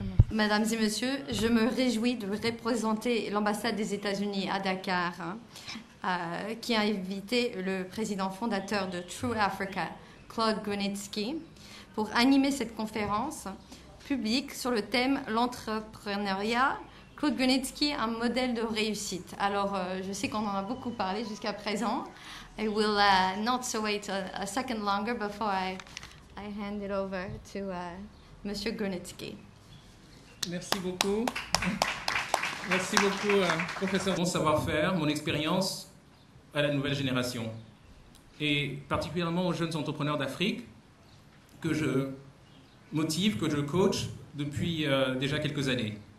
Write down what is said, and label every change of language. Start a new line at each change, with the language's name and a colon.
French: Mesdames et messieurs, je me réjouis de représenter l'ambassade des États-Unis à Dakar, qui a invité le président fondateur de True Africa, Claude Grunitzky, pour animer cette conférence publique sur le thème l'entrepreneuriat. Claude Grunitzky, un modèle de réussite. Alors, je sais qu'on en a beaucoup parlé jusqu'à présent.
English: I will not wait a second longer before I hand it over to Monsieur Grunitzky.
French: Merci beaucoup. Merci beaucoup, professeur. Mon savoir-faire, mon expérience à la nouvelle génération, et particulièrement aux jeunes entrepreneurs d'Afrique, que je motive, que je coach depuis déjà quelques années.